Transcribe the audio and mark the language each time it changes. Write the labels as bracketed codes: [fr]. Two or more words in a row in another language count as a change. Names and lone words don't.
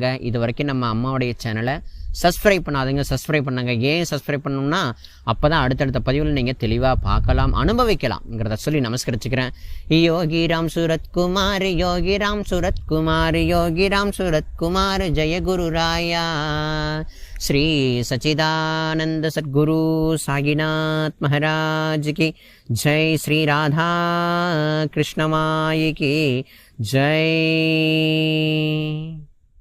[ta] இது வரைக்கும் நம்ம அம்மாவுடைய சேனலை சப்ஸ்கிரைப் பண்ணாதீங்க, சப்ஸ்கிரைப் பண்ணுங்க. ஏன் சப்ஸ்கிரைப் பண்ணணும்னா அப்போ தான் அடுத்தடுத்த பதிவில் நீங்கள் தெளிவாக பார்க்கலாம், அனுபவிக்கலாம்ங்கிறத சொல்லி நமஸ்கரிச்சுக்கிறேன். யோகிராம் சுரத்குமார், யோகிராம் சுரத்குமார், யோகிராம் சுரத்குமார், ஜெய குரு ராயா. [hi] श्री सच्चिदानंद सद्गुरु साईनाथ महाराज की जय. श्री राधा कृष्ण माई की जय.